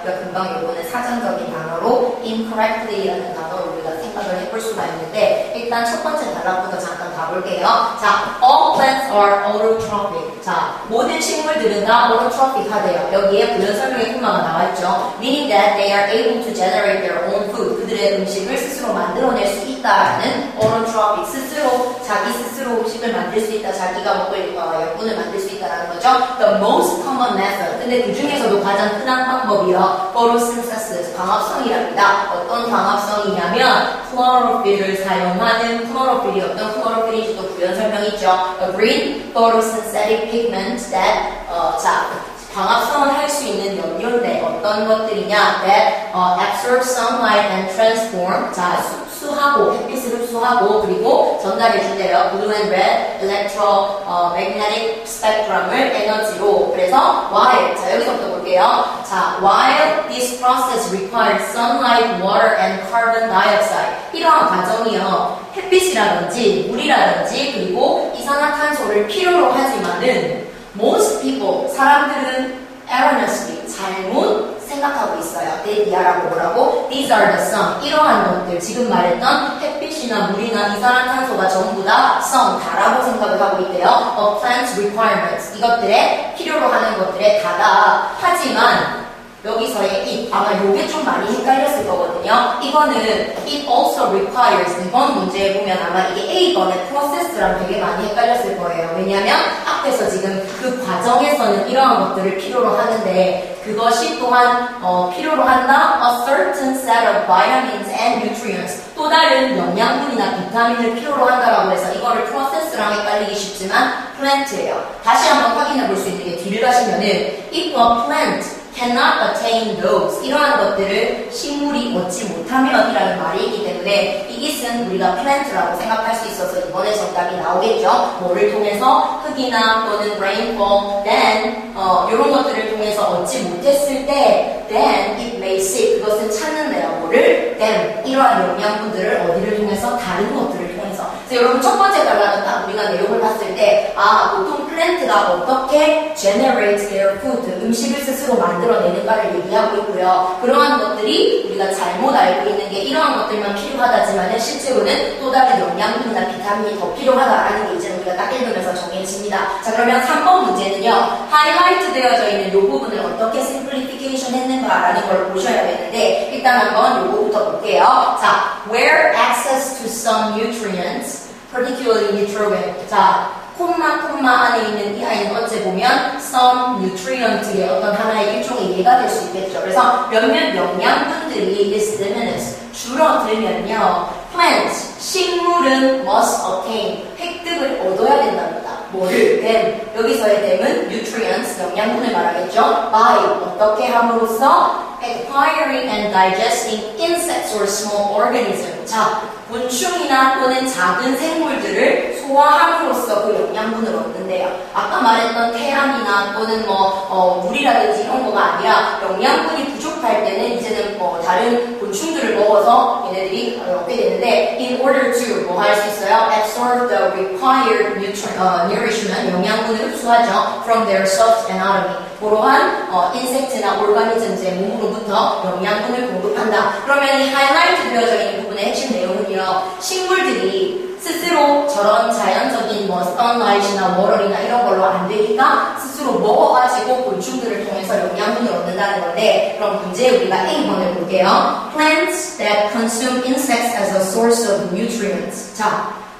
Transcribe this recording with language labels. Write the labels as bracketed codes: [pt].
[ko] 우리가 금방 요거는 사전적인 단어로 incorrectly라는 단어로 우리가 생각을 해볼 수가 있는데 일단 첫 번째 단락부터 잠깐 가볼게요. 자, [en] all plants are autotrophic. [ko] 자, 모든 식물들은 다 autotrophic 하대요. 여기에 부연 설명의 코마가 나와있죠. [en] Meaning that they are able to generate their own food. [ko] 그들의 음식을 스스로 만들어낼 수 있다라는 autotrophic. 자기 스스로 음식을 만들 수 있다. 자기가 먹을養분을 만들 수 있다라는 거죠. [en] The most common method. [ko] 근데 그 중에서도 가장 흔한 방법이요. photosynthesis. 광합성이랍니다. 어떤 광합성이냐면 chlorophyll을 사용하는 chlorophyll이 어떤 chlorophyll인지도 부연 설명 있죠. [en] A green photosynthetic pigment that [ko] 광합성을 할 수 있는 염료인데 어떤 것들이냐? [en] That absorb sunlight and transform. [ko] 자, 흡수하고 햇빛을 흡수하고 그리고 전달해 준대요. [en] Blue and red electromagnetic spectrum을 [ko] 에너지로. 그래서 while 자 여기서부터 볼게요. [en] 자, while this process requires sunlight, water, and carbon dioxide. [ko] 이러한 과정이요. 햇빛이라든지 물이라든지 그리고 이산화탄소를 필요로 하지만은 [en] most people, [ko] 사람들은 erroneously, 잘못 생각하고 있어요. [en] They라고 [ko] 뭐라고? [en] These are the sun. [ko] 이러한 것들, 지금 말했던 햇빛이나 물이나 이산화탄소가 전부 다 sun, 다라고 생각을 하고 있대요. [en] Of plant's requirements. [ko] 이것들의 필요로 하는 것들의 다다. 하지만 여기서의 it, 아마 요게 좀 많이 헷갈렸을 거거든요. 이거는 [en] it also requires, [ko] 이번 문제에 보면 아마 이게 A번의 process랑 되게 많이 헷갈렸을 거예요. 왜냐면 앞에서 지금 그 과정에서는 이러한 것들을 필요로 하는데 그것이 또한 필요로 한다? [en] A certain set of vitamins and nutrients. [ko] 또 다른 영양분이나 비타민을 필요로 한다라고 해서 이거를 process랑 헷갈리기 쉽지만 plant예요. 다시 한번 확인해 볼 수 있는 게 뒤를 가시면은 [en] if a plant cannot attain those. [ko] 이러한 것들을 식물이 얻지 못하면 이라는 말이 있기 때문에 이것은 우리가 plant라고 생각할 수 있어서 이번에 정답이 나오겠죠. 뭐를 통해서 흙이나 또는 rainfall, then 이런 것들을 통해서 얻지 못했을 때 [en] then it may seek. [ko] 그것은 찾는데요. 뭐를? then 이러한 영양분들을 어디를 통해서? 다른 것들을 통해서. 그래서 여러분 첫 번째 단락은 딱 우리가 내용을 봤을 때 보통 플랜트가 어떻게 [en] generate their food, [ko] 음식을 스스로 만들어내는가를 얘기하고 있고요. 그러한 것들이 우리가 잘못 알고 있는 게 이러한 것들만 필요하다지만 실제로는 또 다른 영양분이나 비타민이 더 필요하다라는 게 이제 우리가 딱 읽으면서 정해집니다. 자, 그러면 3번 문제는요. 하이라이트 되어져 있는 이 부분을 어떻게 심플리피케이션 했는가라는 걸 보셔야겠는데 일단 한번 요거부터 볼게요. [en] 자, where access to some nutrients, particularly nitrogen. [ko] 자, 콤마 안에 있는 이 아이는 어째 보면 some nutrient의 어떤 하나의 일종의 예가 될 수 있겠죠. 그래서 몇몇 영양분들이 [en] is diminished. [ko] 줄어들면요. [en] plants, [ko] 식물은 [en] must attain. [ko] 획득을 얻어야 된답니다. 뭐를? them. 여기서의 them은 nutrients, 영양분을 말하겠죠. [en] by, [ko] 어떻게 함으로써 [en] acquiring and digesting insects or small organisms. [ko] 자, 곤충이나 또는 작은 생물들을 소화함으로써 그 영양분을 얻는데요. 아까 말했던 태양이나 또는 물이라든지 이런 거가 아니라 영양분이 부족할 때는 이제는 다른 곤충들을 먹어서 얘네들이 얻게 되는데 [en] in order to [ko] 뭐 할 수 있어요? [en] absorb the required nourishment, [ko] 영양분을 흡수하죠. [en] from their soft anatomy. [ko] 그러한 인섹트나 오르가니즘의 몸으로부터 영양분을 공급한다. 그러면 이 하이라이트 되어져 있는 부분의 핵심 내용은요. 식물들이 스스로 저런 자연적인 sunlight이나 water이나 이런 걸로 안 되니까 스스로 먹어가지고 곤충들을 통해서 영양분을 얻는다는 건데 그럼 문제 우리가 A번을 볼게요. [en] Plants that consume insects as a source of nutrients. [ko] 자,